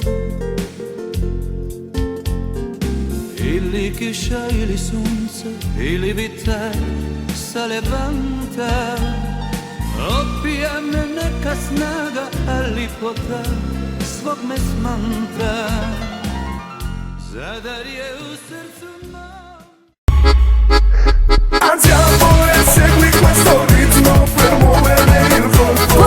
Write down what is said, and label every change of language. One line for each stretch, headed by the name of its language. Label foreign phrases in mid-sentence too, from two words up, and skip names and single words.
Croatian: Ili kiša, ili sunce, ili vitaj sa levanta. Opija me neka snaga, a lipota svog me smanta. Zadar je u srcu mom.
Italian: Andiamo e segui questo ritmo per muovere il volto.